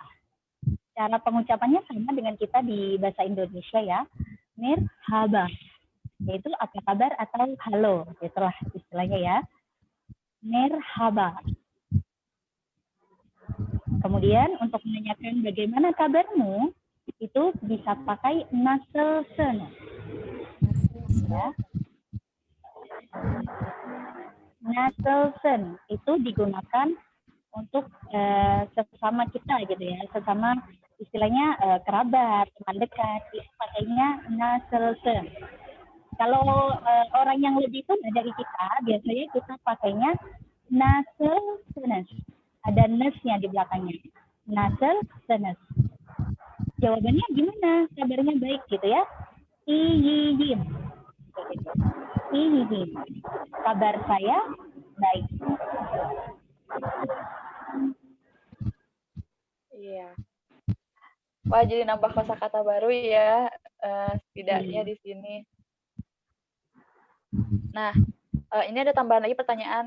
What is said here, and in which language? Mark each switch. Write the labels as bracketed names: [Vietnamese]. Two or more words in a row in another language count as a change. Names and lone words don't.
[Indonesian] Cara pengucapannya sama dengan kita di bahasa Indonesia ya, merhaba. Yaitu apa kabar atau halo, itulah istilahnya ya. [Turkish] Merhaba. [Indonesian] Kemudian untuk menanyakan bagaimana kabarmu, itu bisa pakai nasılsın. Ya. Nasılsın itu digunakan untuk sesama kita gitu ya, sesama istilahnya kerabat, teman dekat, itu pakainya nasılsın. Kalau orang yang lebih tua dari kita, biasanya kita pakainya nasılsınız. Ada nes-nya di belakangnya. Nasılsınız. Jawabannya gimana? Kabarnya baik gitu ya. [Turkish] İyiyim. Iyiyim. [Indonesian] Kabar saya baik. Iya. Wah, jadi nambah kosakata baru ya, setidaknya di sini. Nah, ini ada tambahan lagi pertanyaan.